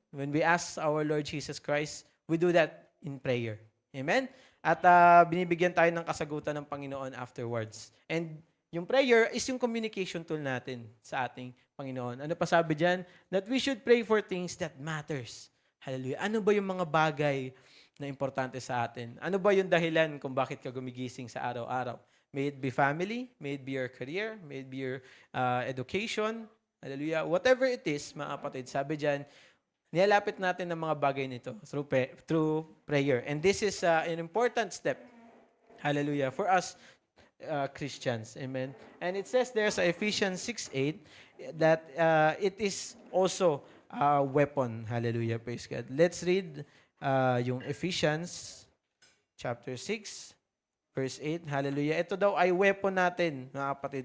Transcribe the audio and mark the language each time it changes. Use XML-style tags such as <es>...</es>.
<en>When we ask our Lord Jesus Christ, we do that in prayer.</en> <tl>Amen. At binibigyan tayo ng kasagutan ng Panginoon afterwards. And yung prayer is yung communication tool natin sa ating Panginoon. Ano pa sabi dyan?</tl> <en>That we should pray for things that matters. Hallelujah.</en> <tl>Ano ba yung mga bagay na importante sa atin? Ano ba yung dahilan kung bakit ka gumigising sa araw-araw?</tl> <en>May it be family, may it be your career, may it be your education. Hallelujah.</en> <tl>Whatever it is, mga kapatid, sabi dyan, nilalapit natin ng mga bagay nito</tl> <en>through prayer. And this is an important step, hallelujah, for us Christians. Amen. And it says there sa Ephesians 6:8 that it is also a weapon. Hallelujah, praise God. Let's read yung Ephesians chapter 6, verse 8. Hallelujah.</en> <tl>Ito daw ay weapon natin, mga kapatid.</tl>